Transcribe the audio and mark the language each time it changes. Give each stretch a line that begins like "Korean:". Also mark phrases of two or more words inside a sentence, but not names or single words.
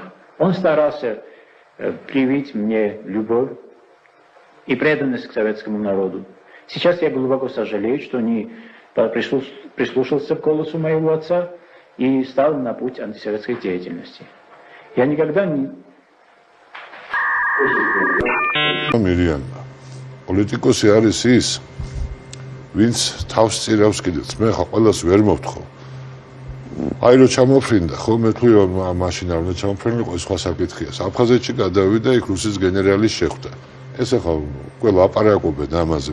Russian: Он старался привить мне любовь и преданность к советскому народу. Сейчас я глубоко сожалею, что не прислушался к голосу моего отца и стал на путь антисоветской деятельности. Я никогда не...
Georgian: Პოლიტიკოსი არის ის, ვინც თავს წირავს კიდეც. მე ხა ყველას ვერ მოვთხოვ. აი რო ჩამოფრინდა, ხო, მე თქვი რომ მაშინ არ უნდა ჩამოფრინილიყო, სხვა საკითხია. აფხაზეთში გადავიდა, იქ რუსის გენერალი შეხვდა. ეს ახლა ყველა აპარაკობენ ამაზე.